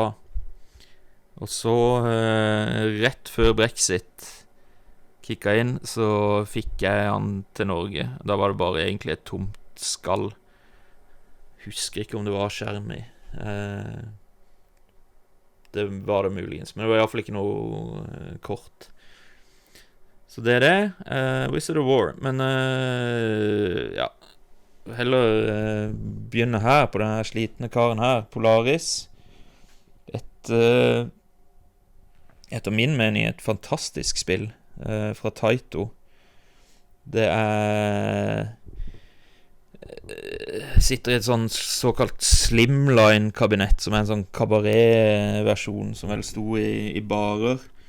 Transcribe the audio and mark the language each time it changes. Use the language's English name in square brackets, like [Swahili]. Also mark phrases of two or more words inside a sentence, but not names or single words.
[Norwegian] Og så rett før Brexit kikket inn, så fikk jeg han til Norge. Da var det bare egentlig et tomt skall. Husker ikke om det var skjerm i. Det var det muligens, men det var i hvert fall ikke noe kort. Så det er det. Wizard of War. Men ja, heller begynne her på denne slitne karen her, Polaris. Etter min mening et fantastisk spill. fra Taito. Det sitter i et sånn såkalt slimline-kabinett, som en sånn kabaret-versjon, som vel sto i barer.